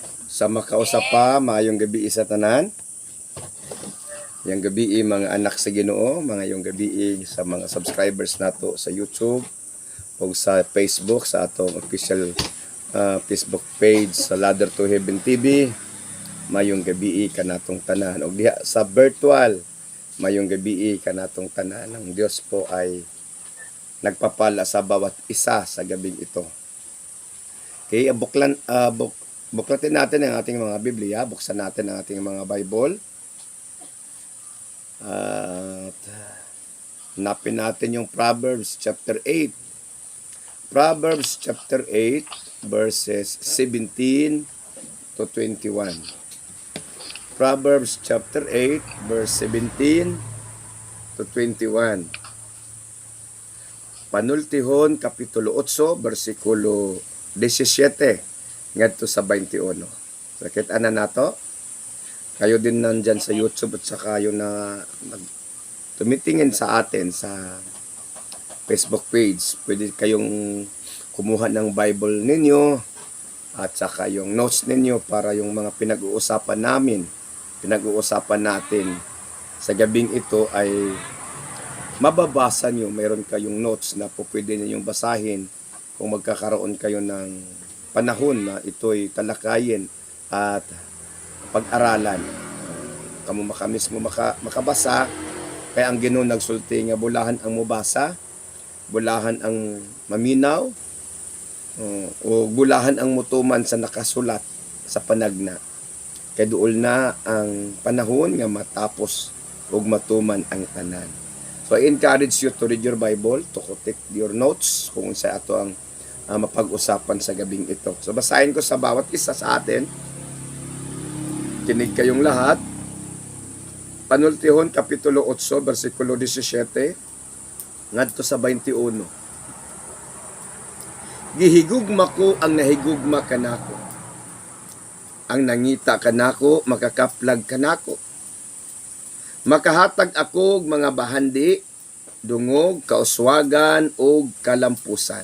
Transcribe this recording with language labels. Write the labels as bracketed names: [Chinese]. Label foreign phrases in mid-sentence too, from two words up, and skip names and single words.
[Cebuano] Sa makausap pa, maayong gabi sa tanan. Yang gabi mga anak sa Ginoo, mga yung gabi sa mga subscribers nato sa YouTube o sa Facebook, sa atong official Facebook page sa Ladder to Heaven TV. Mayong gabi kanatong tanan. O diha sa virtual, mayong gabi kanatong tanan. [Filipino] Ang Diyos po ay nagpapala sa bawat isa sa gabing ito. Okay, buklatin natin ang ating mga Biblia, buksan natin ang ating mga Bible. At hanapin natin yung Proverbs chapter 8. [English] Proverbs chapter 8 verses 17 to 21. Proverbs chapter 8 verse 17 to 21. [Cebuano] Panultihon kapitulo 8 bersikulo 17 ngadto sa 21. Sakit ana nato? [Filipino] Kayo din nandyan sa YouTube at saka kayo na tumitingin sa atin sa Facebook page. Pwede kayong kumuha ng Bible ninyo at saka yung notes ninyo para yung mga pinag-uusapan natin sa gabing ito ay mababasa nyo. Mayroon kayong notes na po pwede ninyong basahin kung magkakaroon kayo ng panahon na ito'y talakayin at pag-aralan. [Cebuano] Kamo mismo makabasa, kaya ang Ginoo nagsulti nga bulahan ang mubasa, bulahan ang maminaw, o bulahan ang mutuman sa nakasulat sa panagna. Kay duol na ang panahon nga matapos ug matuman ang tanan. [English] So I encourage you to read your Bible, to take your notes [Filipino] kung sa ato ang mapag-usapan sa gabing ito. So basahin ko sa bawat isa sa atin. Kinig kayong lahat. [Cebuano] Panultihon kapitulo 8 bersikulo 17 ngadto sa 21. Gihigugma ko ang nahigugma kanako. Ang nangita kanako makakaplag kanako. Makahatag ako mga bahandi, dungog, kauswagan ug kalampusan.